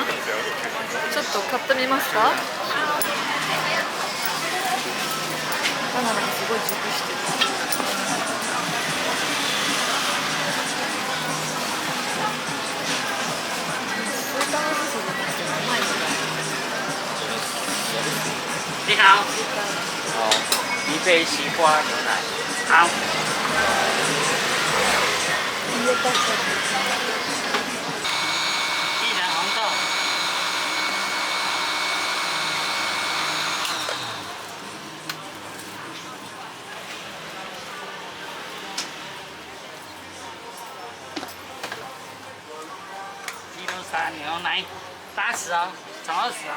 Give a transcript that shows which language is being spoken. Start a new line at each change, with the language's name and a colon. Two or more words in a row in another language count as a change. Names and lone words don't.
Japanese: ちょっと買ってみますか？バナナがすごい熟してる。スーパー味噌じゃなくてうまいんだ。
Chinese: 你好。好，一杯西瓜牛奶。好。薏仁红豆。鸡肉沙牛奶，80哦，总20哦。